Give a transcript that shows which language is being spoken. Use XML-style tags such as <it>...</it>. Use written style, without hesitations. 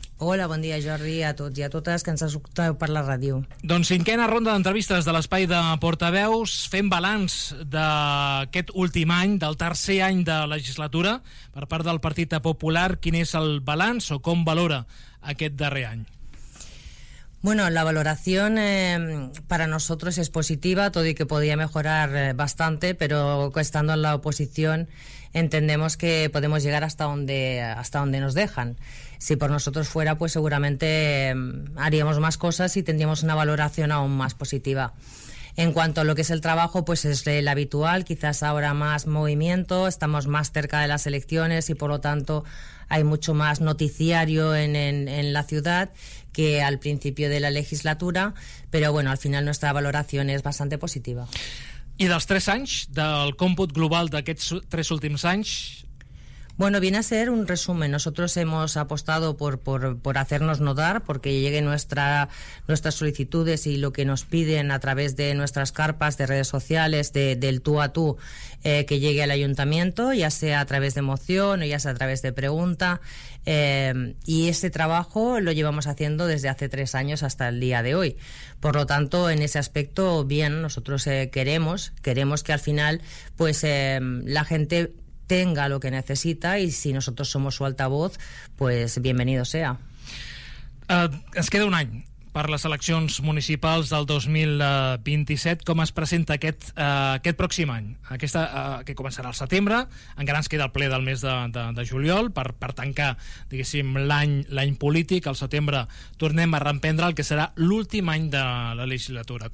<ca>Hola, bon dia, Jordi, a tots i a totes que ens escolteu per la ràdio. Doncs cinquena ronda d'entrevistes de l'Espai de Portaveus, fent balanç d'aquest últim any, del tercer any de legislatura, per part del Partit Popular. Quin és el balanç o com valora aquest darrer any?</ca> <es>Bueno, la valoración para nosotros es positiva, todo y que podía mejorar bastante, pero estando en la oposición entendemos que podemos llegar hasta donde nos dejan. Si por nosotros fuera, pues seguramente haríamos más cosas y tendríamos una valoración aún más positiva. En cuanto a lo que es el trabajo, pues es el habitual, quizás ahora más movimiento, estamos más cerca de las elecciones y por lo tanto hay mucho más noticiario en la ciudad que al principio de la legislatura, pero bueno, al final nuestra valoración es bastante positiva. I dels tres anys, del còmput global d'aquests tres últims anys? Bueno, viene a ser un resumen. Nosotros hemos apostado por hacernos notar, porque lleguen nuestras solicitudes y lo que nos piden a través de nuestras carpas, de redes sociales, del tú a tú, que llegue al ayuntamiento, ya sea a través de moción o ya sea a través de pregunta. Y ese trabajo lo llevamos haciendo desde hace 3 años hasta el día de hoy. Por lo tanto, en ese aspecto, bien, nosotros queremos que al final pues la gente tenga lo que necesita, y si nosotros somos su altavoz, pues bienvenido sea.</es> <ca>Es queda un any per les eleccions municipals del 2027. Com es presenta aquest pròxim any? Aquesta, que començarà al setembre, encara ens queda el ple del mes de juliol per tancar, diguéssim, l'any polític. Al setembre tornem a reprendre el que serà l'últim any de la legislatura.</ca>